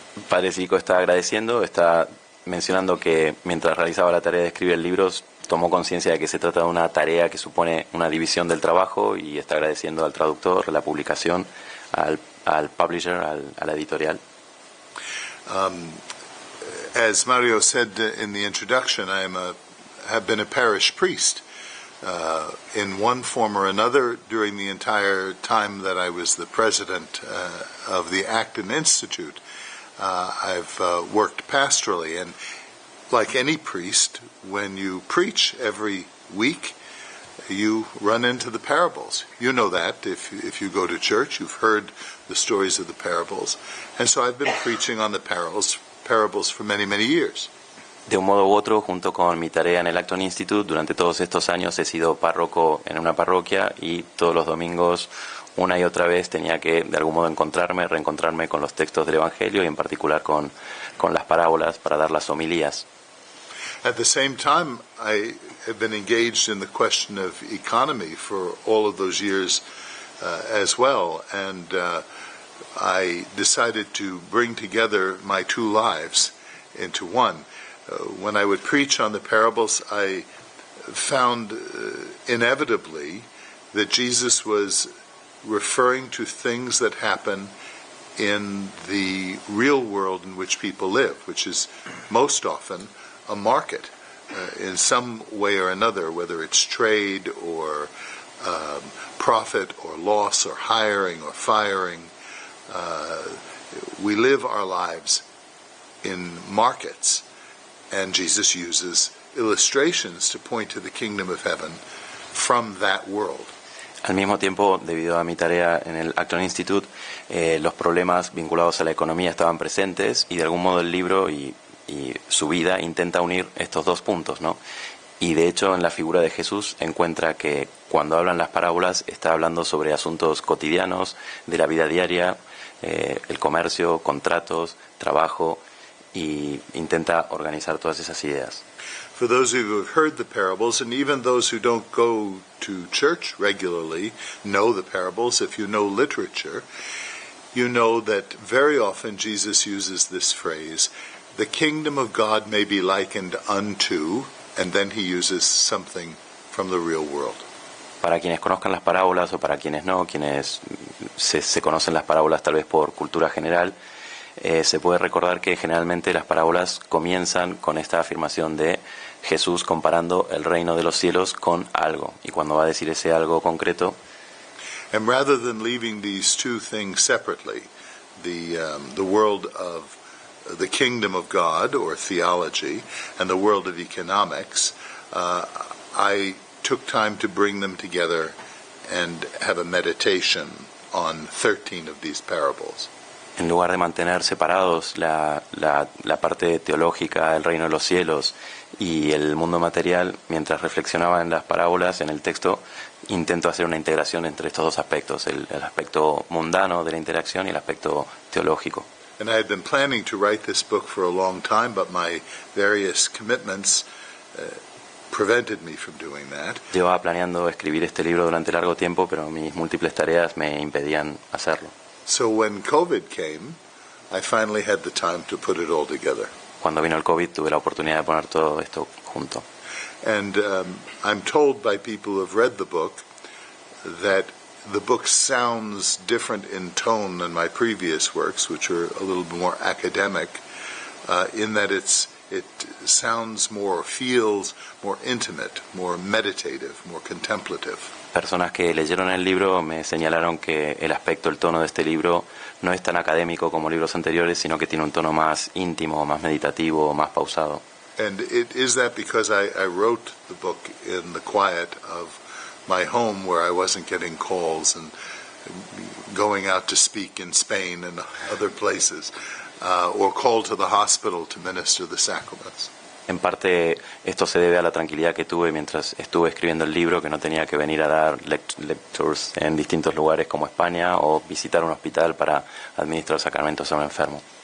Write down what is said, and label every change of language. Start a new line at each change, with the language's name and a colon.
Spanish: Padre Sirico está agradeciendo, está mencionando que mientras realizaba la tarea de escribir libros, tomó conciencia de que se trata de una tarea que supone una división del trabajo y está agradeciendo al traductor, a la publicación, al publisher, a la editorial.
English: As Mario said in the introduction, have been a parish priest in one form or another during the entire time that I was the president of the Acton Institute. I've worked pastorally, and like any priest, when you preach every week, you run into the parables. You know that if you go to church, you've heard the stories of the parables. And so I've been preaching on the parables for many, many years.
Spanish: De un modo u otro, junto con mi tarea en el Acton Institute, durante todos estos años he sido párroco en una parroquia y todos los domingos, una y otra vez, tenía que de algún modo reencontrarme con los textos del Evangelio y en particular con las parábolas para dar las homilías.
English: At the same time, I have been engaged in the question of economy for all of those years as well, and I decided to bring together my two lives into one. When I would preach on the parables, I found inevitably that Jesus was referring to things that happen in the real world in which people live, which is most often a market in some way or another, whether it's trade or profit or loss or hiring or firing. We live our lives in markets, and Jesus uses illustrations to point to the kingdom of heaven from that world.
Spanish: Al mismo tiempo, debido a mi tarea en el Acton Institute, los problemas vinculados a la economía estaban presentes y de algún modo el libro y su vida intenta unir estos dos puntos, ¿no? Y de hecho en la figura de Jesús encuentra que cuando hablan las parábolas está hablando sobre asuntos cotidianos de la vida diaria, el comercio, contratos, trabajo, y intenta organizar todas esas ideas.
English: For those of you who have heard the parables, and even those who don't go to church regularly know the parables, if you know literature, you know that very often Jesus uses this phrase, the kingdom of God may be likened unto, and then he uses something from the real world.
Spanish: Para quienes conozcan las parábolas o para quienes no, quienes se conocen las parábolas tal vez por cultura general, se puede recordar que generalmente las parábolas comienzan con esta afirmación de Jesús comparando el reino de los cielos con algo. Y cuando va a decir ese algo concreto,
English: and rather than leaving these two things separately, the world of the kingdom of God, or theology, and the world of economics, I took time to bring them together and have a meditation on 13 of these parables.
Spanish: en lugar de mantener separados la parte teológica, el reino de los cielos y el mundo material, mientras reflexionaba en las parábolas, en el texto, intento hacer una integración entre estos dos aspectos, el aspecto mundano de la interacción y el aspecto teológico.
English: And I had been planning to write this book for a long time, but my various commitments prevented me from doing that.
Spanish: Llevaba planeando escribir este libro durante largo tiempo, pero mis múltiples tareas me impedían hacerlo.
English: So when COVID came, I finally had the time to put it all together.
Spanish: Cuando vino el COVID tuve la oportunidad de poner todo esto junto.
English: And I'm told by people who have read the book that the book sounds different in tone than my previous works, which are a little bit more academic, in that it sounds more, feels more intimate, more meditative, more contemplative.
Spanish: Personas que leyeron el libro me señalaron que el aspecto, el tono de este libro no es tan académico como libros anteriores, sino que tiene un tono más íntimo, más meditativo, más pausado.
English: And it is that because I wrote the book in the quiet of my home, where I wasn't getting calls and going out to speak in Spain and other places, or called to the hospital to minister the sacraments.
Spanish: En parte esto se debe a la tranquilidad que tuve mientras estuve escribiendo el libro, que no tenía que venir a dar lectures en distintos lugares como España o visitar un hospital para administrar sacramentos a un enfermo.